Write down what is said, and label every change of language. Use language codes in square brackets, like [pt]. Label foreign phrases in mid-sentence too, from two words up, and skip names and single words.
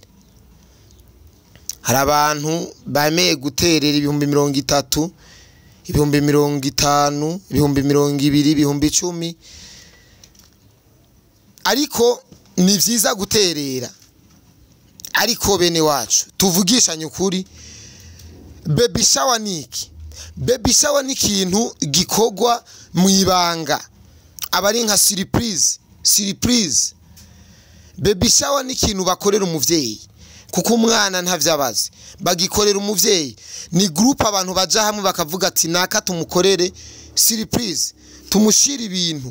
[rn] Hari abantu bameye guterera ibihumbi 30, ibihumbi 50, ibihumbi 20, ibihumbi 10. Ariko ni vyiza guterera. Ariko bene wacu tuvugishanye ukuri, [en] baby shower [rn] niki? [en] Baby shower [rn] ni ikintu gikogwa mu ibanga, abari nka surprise. [en] Baby shower [rn] ni ikintu bakorera umuvyeyi, kuko umwana ntavyabaze, bagikorera umuvyeyi. Ni group abantu baja hamwe bakavuga ati naka tumukorere surprise, tumushira ibintu.